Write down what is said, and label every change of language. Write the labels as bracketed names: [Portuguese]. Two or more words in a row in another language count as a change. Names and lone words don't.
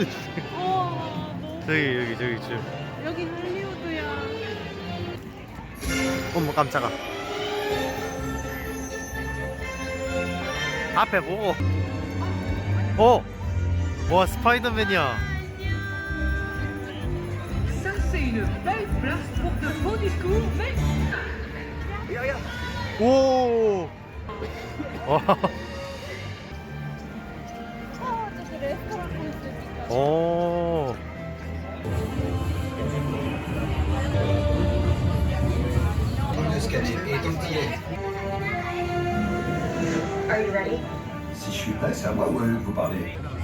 [Korean] 너무 저기. 여기 할리우드야. 어머 깜짝아. 앞에 보고. 와 스파이더맨이야. [French] Ça, c'est une belle place pour de beaux discours, mais [Korean] 오. 와. 오. [English] Are you ready? [French] Si je suis prêt, c'est à moi ou vous parlez?